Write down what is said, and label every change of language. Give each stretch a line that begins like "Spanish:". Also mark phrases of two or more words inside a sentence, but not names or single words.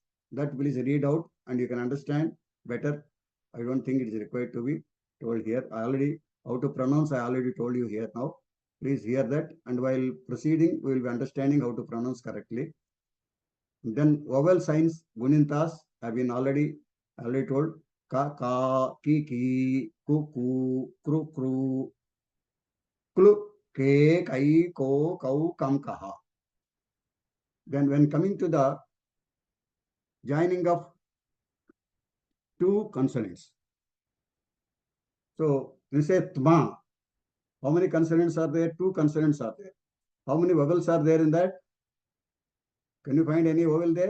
English: That please read out and you can understand better. I don't think it is required to be told here. I already how to pronounce. I already told you here now. Please hear that, and while proceeding, we will be understanding how to pronounce correctly. Then vowel signs, gunintas have been already told.
Telugu: Ka, ka, ki, ku, ku, kru, kru, klu, ke, kai, ko, kau, kam, kaha.
English: Then when coming to the joining of two consonants. So we say tma. How many consonants are there? Two consonants are there. How many vowels are there in that? Can you find any vowel there?